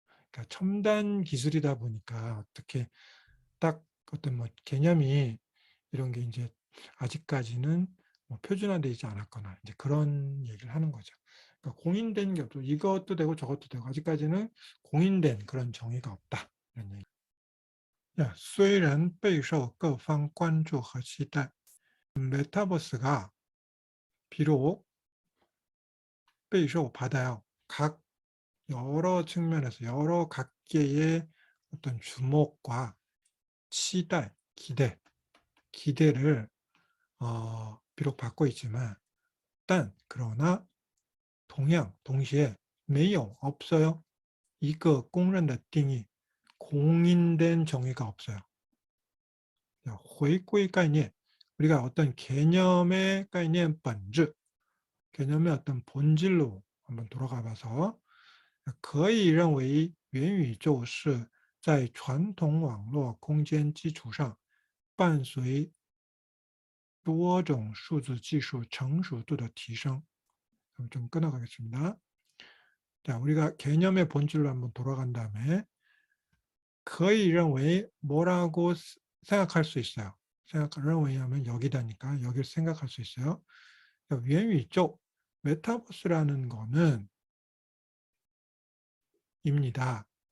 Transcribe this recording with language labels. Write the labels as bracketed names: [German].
[Korean] 그러니까 첨단 기술이다 보니까 어떻게 딱 어떤 뭐 개념이 이런 게 이제 아직까지는 뭐 표준화되지 않았거나 이제 그런 얘기를 하는 거죠. 그러니까 공인된 게 없고 이것도 되고 저것도 되고 아직까지는 공인된 그런 정의가 없다. 이런 얘기. [Chinese] 虽然备受各方关注和期待, [Korean] 메타버스가 비록 备受 받아요. 각 여러 측면에서 여러 각계의 어떤 주목과期待, 기대를 비록 받고 있지만, 그러나 동시에 没有 없어요. 이거 [Chinese] 公认的定义 [Korean] 공인된 정의가 없어요. [Chinese] 回归 概念 [Korean] 우리가 어떤 개념의 [Chinese] 概念 本质 [Korean] 개념의 어떤 본질로 한번 돌아가 봐서 [Chinese] 可以认为元宇宙是在传统网络空间基础上伴随多种数字技术成熟度的提升. [Korean] 좀 끊어가겠습니다. 자, 우리가 개념의 본질로 한번 돌아간 다음에 [Chinese] 可以认为 [Korean] 뭐라고 생각할 수 있어요. 생각을 왜냐하면 여기다니까 여기를 생각할 수 있어요. 元宇宙 메타버스라는 거는 입니다.